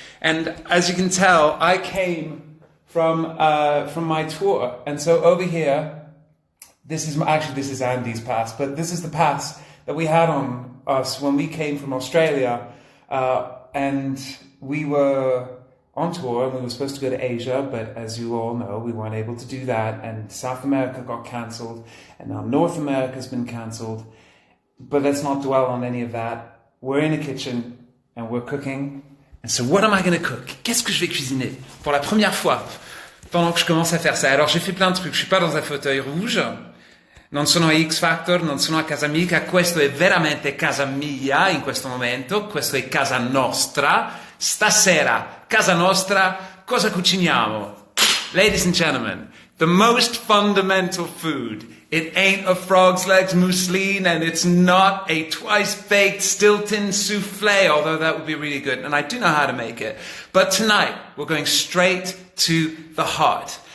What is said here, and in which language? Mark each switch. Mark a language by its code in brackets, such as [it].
[en] And as you can tell, I came from my tour, and so over here, this is Andy's pass, but this is the pass that we had on us when we came from Australia, and we were on tour and we were supposed to go to Asia, but as you all know, we weren't able to do that, and South America got cancelled, and now North America's been cancelled. But let's not dwell on any of that. We're in a kitchen and we're cooking. And so what am I going to cook? [fr] Qu'est-ce que je vais cuisiner pour la première fois pendant que je commence à faire ça? Alors j'ai fait plein de trucs, je suis pas dans un fauteuil rouge. [it] Non sono a X Factor, non sono a casa Mika, questo è veramente casa mia in questo momento, questo è casa nostra. Stasera, casa nostra, cosa cuciniamo? [en] Ladies and gentlemen, the most fundamental food. It ain't a frog's legs mousseline, and it's not a twice-baked Stilton souffle, although that would be really good, and I do know how to make it. But tonight, we're going straight to the heart.